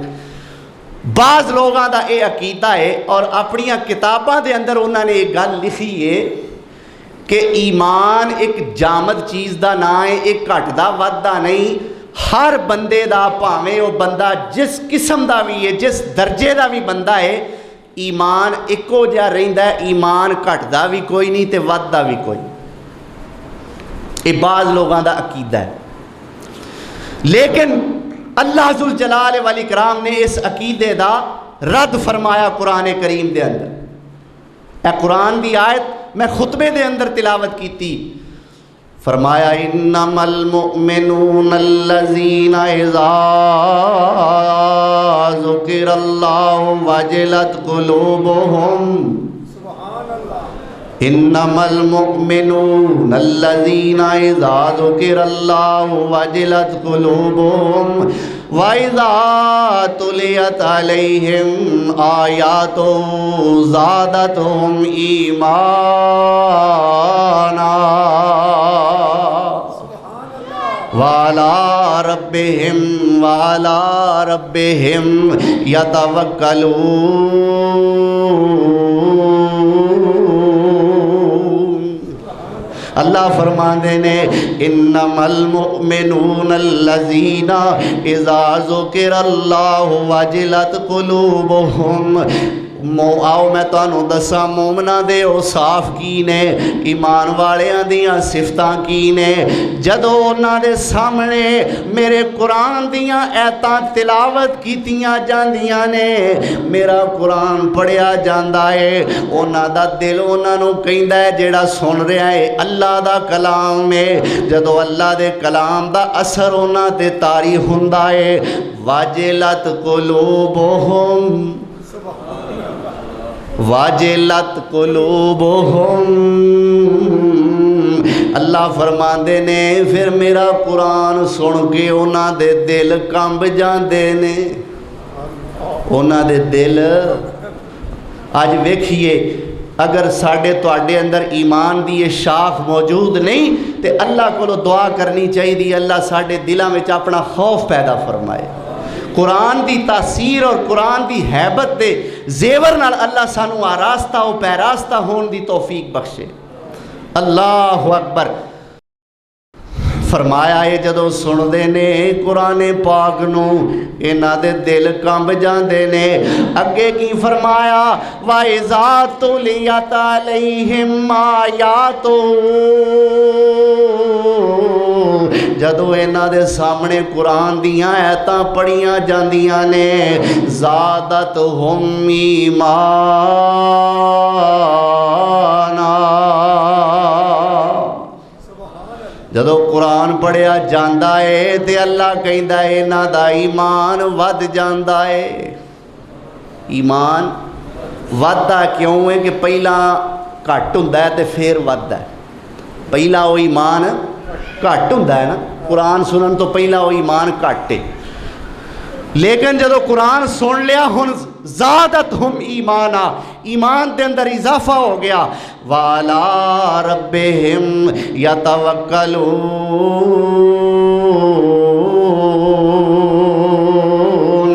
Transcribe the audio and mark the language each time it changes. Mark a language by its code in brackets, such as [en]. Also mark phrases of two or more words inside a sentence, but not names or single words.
[pa] بعض لوگاں دا اے عقیدہ ہے اور اپنی کتاباں دے اندر انہوں نے ایک گل لکھی ہے کہ ایمان ایک جامد چیز دا نہ ہے، ایک گھٹ دا ود دا نہیں، ہر بندے دا پاویں وہ بندہ جس قسم دا بھی ہے، جس درجے دا بھی بندہ ہے، ایمان ایکو جہا رہندا ہے، ایمان گھٹ دا بھی کوئی نہیں تے ود دا بھی کوئی۔ یہ بعض لوگاں دا عقیدہ ہے، لیکن [ar] اللہ ذوالجلال والاکرام [pa] نے اس عقیدے دا رد فرمایا قرآن کریم دے اندر۔ اے قرآن دی آیت میں خطبے دے اندر تلاوت کی تھی، فرمایا [ar] انما المؤمنون الذین اذا ذکر اللہ وجلت قلوبہم، انما المؤمنون الذین اذا ذکر اللہ وجلت قلوبہم وَإِذَا تُلِيَتْ عَلَيْهِمْ آيَاتُهُ زَادَتْهُمْ إِيمَانًا وَعَلَى رَبِّهِمْ يَتَوَكَّلُونَ۔ [pa] اللہ فرماندے نے [ar] انما المؤمنون الذین اذا ذکر اللہ وجلت قلوبہم۔ [pa] آؤ میں تانوں دساں مومناں دے اوصاف کی نے، ایمان والیاں دیاں صفتاں کی نے۔ جدوں انہاں دے سامنے میرے قرآن دیاں ایتاں تلاوت کیتیاں جاندیاں نے، میرا قرآن پڑھیا جاندا ہے، انہاں دا دل انہاں نوں کہندا ہے جیڑا سن رہا ہے اللہ دا کلام ہے۔ جدوں اللہ دے کلام دا اثر انہاں تے طاری ہوندا ہے، [ar] واجلت قلوبہم، واجلت قلوبہم، [pa] اللہ فرماندے نے پھر میرا قرآن سن کے انہاں دے دل کمب جاندے نے، انہاں دے دل۔ آج ویکھیے اگر ساڈے تواڈے اندر ایمان دی یہ شاخ موجود نہیں تے اللہ کو دعا کرنی چاہیے اللہ ساڈے دلاں وچ اپنا خوف پیدا فرمائے، قرآن دی تاثیر اور قرآن دی حیبت دے زیور نال اللہ سانو آراستہ و پیراستہ ہون دی توفیق بخشے۔ [ar] اللہ اکبر۔ [pa] فرمایا ہے جدو سن دے نے قرآن پاک نو انہاں دے دل کمب جاندے نے۔ اگے کی فرمایا [ar] وَإِذَا تُلِيَتْ عَلَيْهِمْ آيَاتُهُ، [pa] جدو انہاں دے سامنے قرآن دیاں ایتاں پڑھیاں جاندیاں نے، [ar] زادتہم ایمانا، [pa] جدو قرآن پڑھیا جاندا ہے تے اللہ کہندا ہے انہاں دا ایمان ود جاندا ہے۔ ایمان وددا کیوں ہے کہ پہلا گھٹ ہوندا ہے تے پھر وددا ہے۔ پہلا وہ ایمان گھٹ ہوندا ہے نا، قرآن سنن تو پہلا وہ ایمان گھٹ ہے، لیکن جدو قرآن سن لیا ہن [ar] زادتہم ایمانا، [pa] ایمان دے اندر اضافہ ہو گیا۔ [ar] وَعَلَىٰ رَبِّهِمْ يَتَوَكَّلُونَ۔